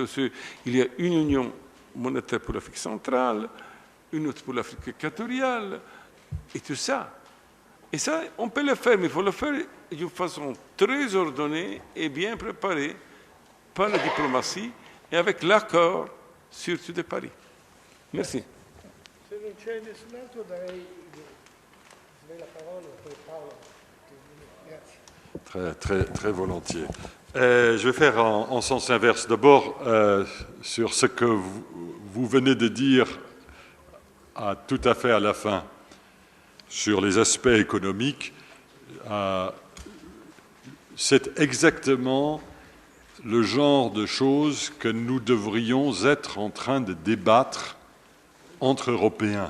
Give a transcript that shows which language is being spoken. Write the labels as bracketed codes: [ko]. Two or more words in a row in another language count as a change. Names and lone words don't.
[fr] Il y a une union monétaire pour l'Afrique centrale, une autre pour l'Afrique équatoriale, et tout ça. Et ça, on peut le faire, mais il faut le faire d'une façon très ordonnée et bien préparée par la diplomatie et avec l'accord surtout de Paris. Merci. [it] Se non c'è nessun altro darei la parola per Paolo. Grazie. [fr] Très volontiers. Je vais faire en sens inverse. D'abord, sur ce que vous venez de dire tout à fait à la fin, sur les aspects économiques, c'est exactement le genre de choses que nous devrions être en train de débattre entre Européens.